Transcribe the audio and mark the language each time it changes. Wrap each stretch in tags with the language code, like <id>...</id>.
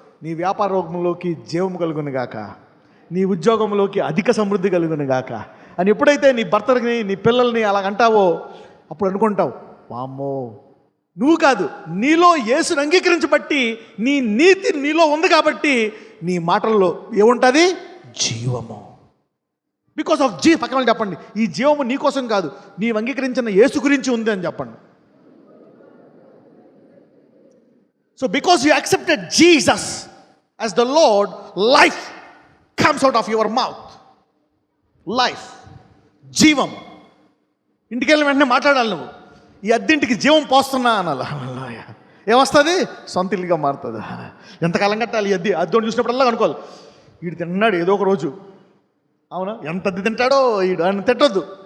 <te>నీ వ్యాపారంలోకి జీవం కలుగును గాక, నీ ఉద్యోగంలోకి అధిక సమృద్ధి కలుగును గాక అని ఎప్పుడైతే నీ భర్తని, నీ పిల్లల్ని అలాగంటావో అప్పుడు అనుకుంటావు, వామ్మో, నువ్వు కాదు, నీలో యేసుని అంగీకరించబట్టి నీ నీతి నీలో ఉంది కాబట్టి నీ మాటల్లో ఏముంటుంది? జీవము.</te> <en>because of</en> <te>పక్కన వాళ్ళు చెప్పండి, ఈ జీవము నీ కోసం కాదు, నీవు అంగీకరించిన యేసు గురించి ఉంది అని చెప్పండి.</te> <en>So because you accepted Jesus as the Lord, life comes out of your mouth. Life, జీవం.</en> <te>ఇంటికి వెళ్ళిన వెంటనే మాట్లాడాలి, నువ్వు ఈ అద్దెంటికి జీవం పోస్తున్నా అనాలి. ఏమొస్తుంది? సొంత ఇల్లుగా మారుతుంది. ఎంతకాలం కట్టాలి ఈ అద్దెని చూసినప్పుడల్లా అనుకోవాలి, వీడు తిన్నాడు ఏదో ఒక రోజు, అవునా, ఎంత అద్దె తింటాడో వీడు అని తిట్టొద్దు.</te>